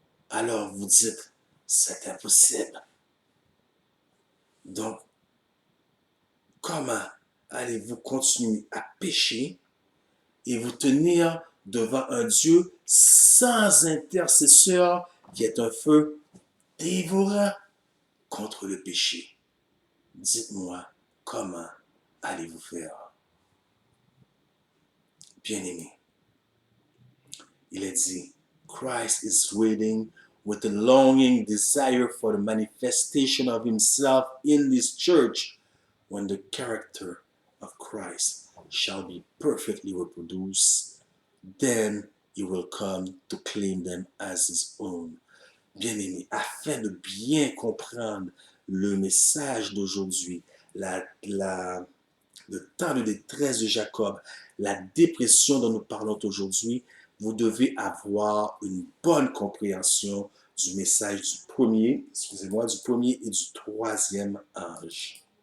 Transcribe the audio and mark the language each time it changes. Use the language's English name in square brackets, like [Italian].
[French] Alors vous dites, c'est impossible. Donc, comment allez-vous continuer à pécher et vous tenir devant un Dieu sans intercesseur qui est un feu dévorant contre le péché? Dites-moi, comment allez-vous faire? Bien-aimé, il est dit, [English] Christ is waiting with a longing desire for the manifestation of himself in this church when the character of Christ shall be perfectly reproduced. Then he will come to claim them as his own. [French] Bien-aimé, afin de bien comprendre le message d'aujourd'hui, le temps de détresse de Jacob, la dépression dont nous parlons aujourd'hui, vous devez avoir une bonne compréhension du message du premier et du troisième ange.